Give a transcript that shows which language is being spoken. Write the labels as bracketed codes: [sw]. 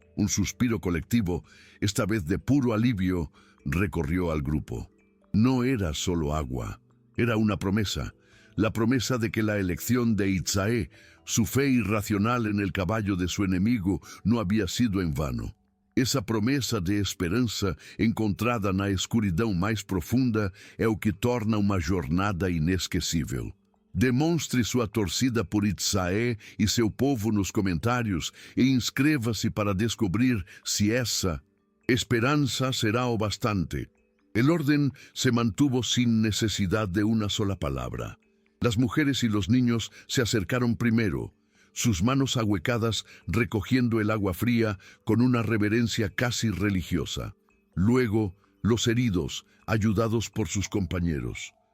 [es] Un suspiro colectivo, esta vez de puro alivio, recorrió al grupo. No era solo agua, era una promesa, la promesa de que la elección de Itzae, su fe irracional en el caballo de su enemigo, no había sido en vano. [pt] Essa promessa de esperança encontrada na escuridão mais profunda é o que torna uma jornada inesquecível. Demonstre sua torcida por Itzae e seu povo nos comentários e inscreva-se para descobrir se essa esperanza será o bastante. [es] El orden se mantuvo sin necesidad de una sola palabra. Las mujeres y los niños se acercaron primero, sus manos ahuecadas recogiendo el agua fría con una reverencia casi religiosa. Luego, los heridos, ayudados por sus compañeros.